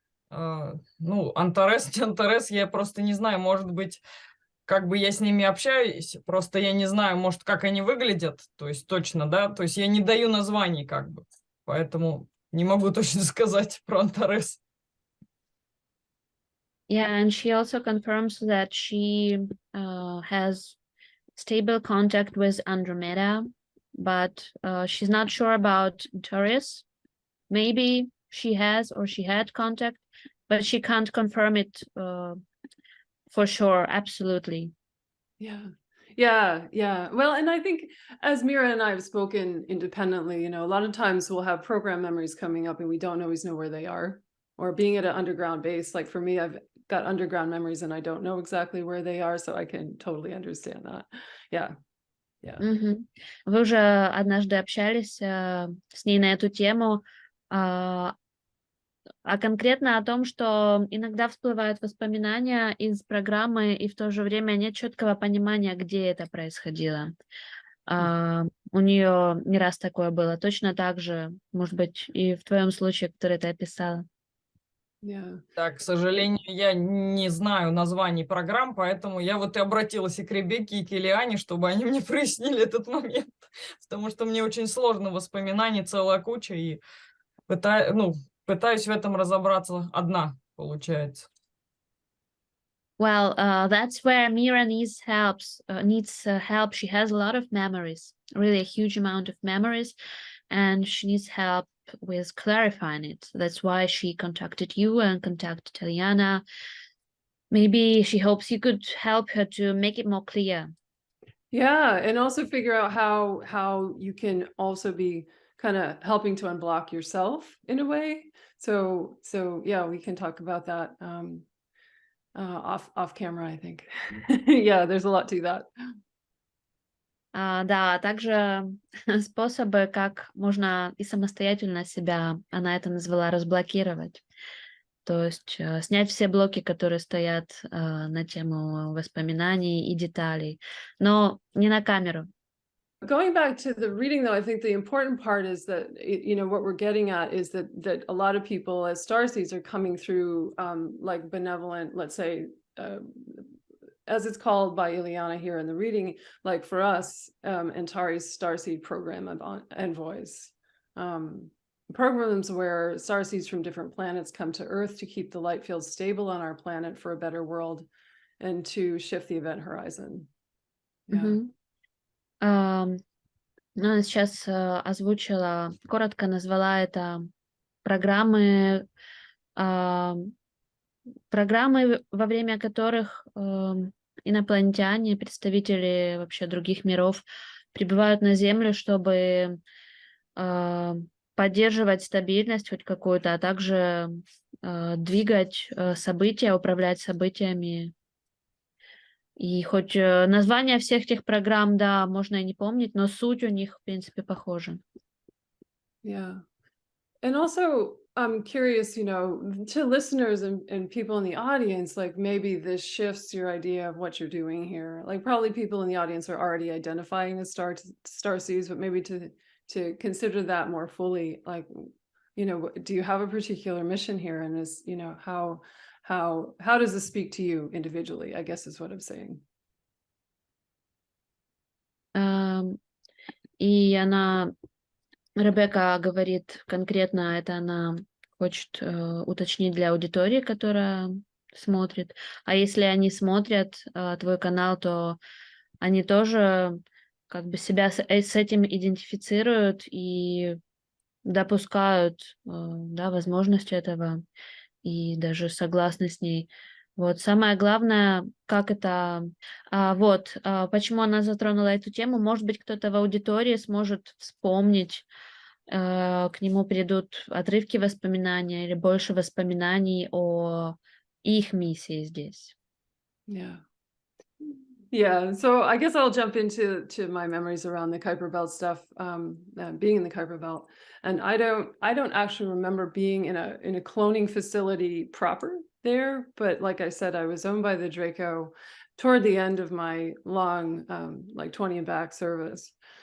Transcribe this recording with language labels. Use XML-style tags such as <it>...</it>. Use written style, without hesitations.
<ru>Антарес, не Антарес, я просто не знаю, может быть, как бы я с ними общаюсь, просто я не знаю, может, как они выглядят, то есть точно, да, то есть я не даю названий, как бы, поэтому не могу точно сказать про Антарес.</ru> <en>Yeah, and she also confirms that she has stable contact with Andromeda, but she's not sure about Taurus. Maybe she has or she had contact, but she can't confirm it For sure, absolutely. Yeah. Yeah. Well, and I think as Mira and I have spoken independently, you know, a lot of times we'll have program memories coming up and we don't always know where they are. Or being at an underground base, like for me, I've got underground memories and I don't know exactly where they are, so I can totally understand that. Yeah. Мгм.</en> <ru>Вы уже однажды общались с ней на эту тему, а конкретно о том, что иногда всплывают воспоминания из программы, и в то же время нет четкого понимания, где это происходило. У нее не раз такое было. Точно так же, может быть, и в твоем случае, который ты описала.</ru> <en>Yeah.</en> <ru>Да, к сожалению, я не знаю названий программ, поэтому я вот и обратилась и к Ребекке, и к Ильяне, чтобы они мне прояснили этот момент, потому что мне очень сложно, воспоминаний целая куча, и пытаюсь в этом разобраться одна, получается.</ru> <en>Well, that's where Mira needs help. She has a lot of memories, really a huge amount of memories, and she needs help with clarifying it. That's why she contacted you and contacted Tatiana. Maybe she hopes you could help her to make it more clear. Yeah, and also figure out how you can also be kind of helping to unblock yourself in a way. So yeah, we can talk about that off camera, I think. Yeah, there's a lot to that.</en> <ru>Да, а также способы, как можно и самостоятельно себя, она это назвала, разблокировать. То есть снять все блоки, которые стоят на тему воспоминаний и деталей, но не на камеру.</ru> <en>Going back to the reading, though, I think the important part is that, you know, what we're getting at is that a lot of people as starseeds are coming through like benevolent, let's say, as it's called by Ileana here in the reading, like for us, Antari's starseed program of envoys. Programs where starseeds from different planets come to Earth to keep the light field stable on our planet for a better world and to shift the event horizon. Yeah.</en> <ru>Ну, она сейчас озвучила, коротко назвала это программы, во время которых инопланетяне, представители вообще других миров прибывают на Землю, чтобы поддерживать стабильность хоть какую-то, а также двигать события, управлять событиями. И хоть названия всех этих программ, да, можно и не помнить, но суть у них, в принципе, похожа.</ru> <en>Yeah. And also, I'm curious, you know, to listeners and people in the audience, like maybe this shifts your idea of what you're doing here. Like probably people in the audience are already identifying as starseeds, but maybe to consider that more fully, like, you know, do you have a particular mission here? And is, you know, how does this speak to you individually, I guess is what I'm saying.</en> <ru>И она, Ребекка говорит конкретно, это она хочет уточнить для аудитории, которая смотрит. А если они смотрят твой канал, то они тоже как бы себя с этим идентифицируют и допускают, да, возможность этого и даже согласны с ней. Вот самое главное, как это... почему она затронула эту тему. Может быть, кто-то в аудитории сможет вспомнить, к нему придут отрывки воспоминания или больше воспоминаний о их миссии здесь.</ru> <en>Yeah, so I guess I'll jump into my memories around the Kuiper Belt stuff, being in the Kuiper Belt, and I don't actually remember being in a cloning facility proper there, but like I said, I was owned by the Draco toward the end of my long, like 20 and back service.</en>